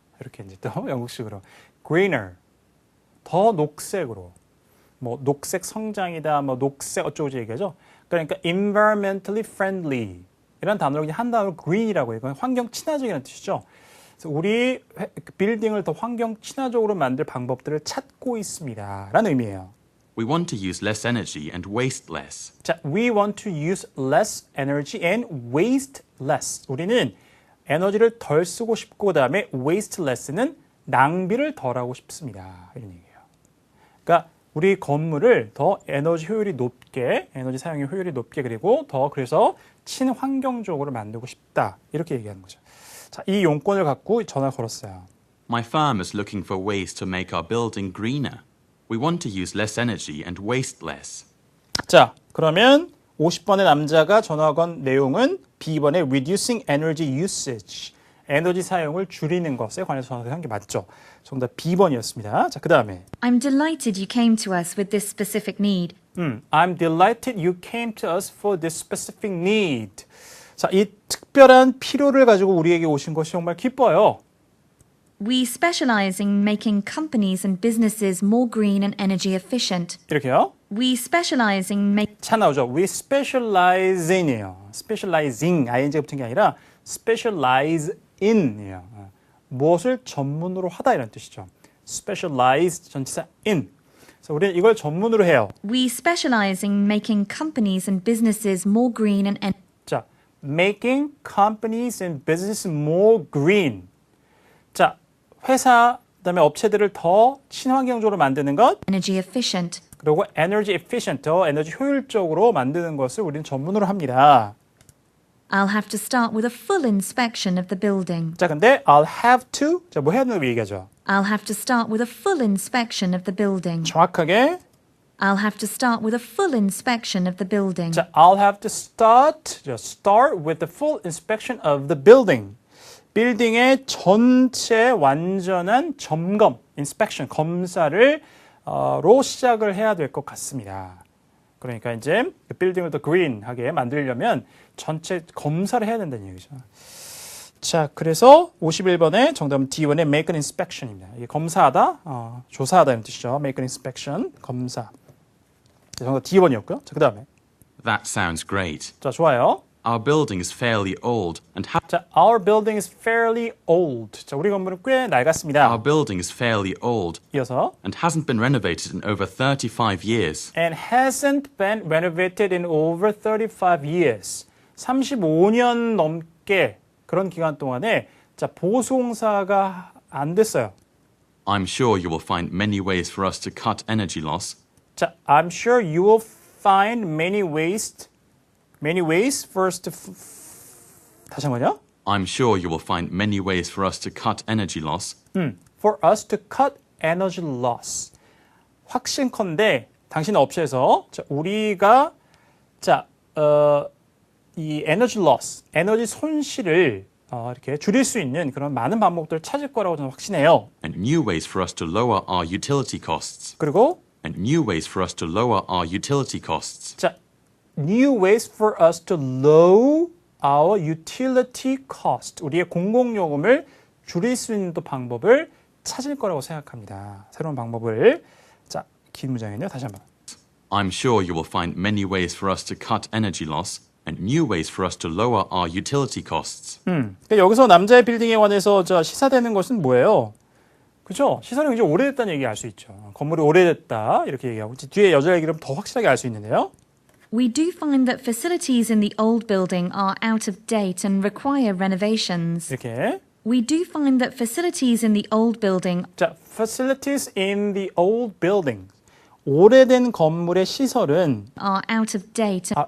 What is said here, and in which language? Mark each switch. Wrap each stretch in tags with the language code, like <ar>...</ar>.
<ko>이렇게 이제 또 영국식으로 greener. 더 녹색으로. 뭐 녹색 성장이다, 뭐 녹색 어쩌고저쩌고 얘기하죠. 그러니까</ko> <en>environmentally friendly</en> <ko>이런 단어로 그냥 한 단어로 green이라고 해요. 환경 친화적이라는 뜻이죠. 그래서 우리 빌딩을 더 환경 친화적으로 만들 방법들을 찾고 있습니다라는 의미예요.</ko> <en>We want to use less energy and waste less. 자, we want to use less energy and waste less.</en> <ko>우리는 에너지를 덜 쓰고 싶고 그다음에</ko> <en>waste less</en> <ko>는 낭비를 덜 하고 싶습니다. 이런 얘기예요. 그러니까 우리 건물을 더 에너지 효율이 높게, 에너지 사용의 효율이 높게 그리고 더 그래서 친환경적으로 만들고 싶다. 이렇게 얘기하는 거죠. 자, 이 용건을 갖고 전화를 걸었어요.</ko> <en>My firm is looking for ways to make our building greener. We want to use less energy and waste less.</en> <ko>자, 그러면 50번의 남자가 전화 건 내용은 B번의</ko> <en>reducing energy usage.</en> <ko>에너지 사용을 줄이는 것에 관해서 전화를 한 게 맞죠. 정답 B번이었습니다. 자, 그 다음에</ko> <en>I'm delighted you came to us with this specific need. I'm delighted you came to us for this specific need.</en> <ko>자, 이 특별한 필요를 가지고 우리에게 오신 것이 정말 기뻐요.</ko> <en>We specialize in making companies and businesses more green and energy efficient.</en> <ko>이렇게요.</ko> <en>We specialize in making</en> <ko>차 나오죠.</ko> <en>We specialize in이에요.</en> <ko>specializing, ing가 붙은 게 아니라 specialize in이에요. 무엇을 전문으로 하다 이런 뜻이죠.</ko> <en>specialize 전치사 in.</en> <ko>그래서 우리는 이걸 전문으로 해요.</ko> <en>We specialize in making companies and businesses more green and 자, making companies and businesses more green.</en> <ko>자, 회사 그다음에 업체들을 더 친환경적으로 만드는 것.</ko> <en>energy efficient.</en> <ko>그리고</ko> <en>energy efficient,</en> <ko>더 에너지 효율적으로 만드는 것을 우리는 전문으로 합니다.</ko> <en>I'll have to start with a full inspection of the building.</en> <ko>자, 근데</ko> <en>I'll have to,</en> <ko>자, 뭐 해야 되는 거 얘기하죠.</ko> <en>I'll have to start with a full inspection of the building.</en> <ko>정확하게,</ko> <en>I'll have to start with a full inspection of the building. 자, I'll have to start with the full inspection of the building.</en> <ko>빌딩의 전체 완전한 점검, inspection, 검사를 로 시작을 해야 될 것 같습니다. 그러니까 이제 빌딩을 더 그린하게 만들려면 전체 검사를 해야 된다는 얘기죠. 자, 그래서 51번의 정답은 D1의</ko> <en>make an inspection</en> <ko>입니다. 이게 검사하다, 조사하다 이런 뜻이죠.</ko> <en>make an inspection, 검사.</en> <ko>정답 D1이었고요. 자, 그 다음에.</ko> <en>That sounds great.</en> <ko>자, 좋아요.</ko> <en>Our building is fairly old and 자, our building is fairly old.</en> <ko>자, 우리 건물은 꽤 낡았습니다.</ko> <en>our building is fairly old</en> <ko>이어서</ko> <en>and hasn't been renovated in over 35 years. and hasn't been renovated in over 35 years.</en> <ko>35년 넘게 그런 기간 동안에 자, 보수공사가 안 됐어요.</ko> <en>I'm sure you will find many ways for us to cut energy loss. 자, I'm sure you will find many ways for us to</en> <ko>다시 한번요.</ko> <en>I'm sure you will find many ways for us to cut energy loss. For us to cut energy loss.</en> <ko>확신컨대 당신 업체에서 자, 우리가 자, 이 에너지 loss, 에너지 손실을 이렇게 줄일 수 있는 그런 많은 방법들을 찾을 거라고 저는 확신해요.</ko> <en>And new ways for us to lower our utility costs.</en> <ko>그리고</ko> <en>And new ways for us to lower our utility costs. 자, new ways for us to lower our utility cost.</en> <ko>우리의 공공요금을 줄일 수 있는 또 방법을 찾을 거라고 생각합니다. 새로운 방법을. 자, 긴 문장이네요. 다시 한번.</ko> <en>I'm sure you will find many ways for us to cut energy loss and new ways for us to lower our utility costs.</en> <ko>그러니까 여기서 남자의 빌딩에 관해서 시사되는 것은 뭐예요? 그죠? 시설이 굉장히 오래됐다는 얘기 알 수 있죠. 건물이 오래됐다 이렇게 얘기하고 뒤에 여자 얘기를 더 확실하게 알 수 있는데요.</ko> <en>We do find that facilities in the old building are out of date and require renovations.</en> <ko>이렇게</ko> <en>We do find that facilities in the old building 자, facilities in the old building.</en> <ko>오래된 건물의 시설은</ko> <en>are out of date</en>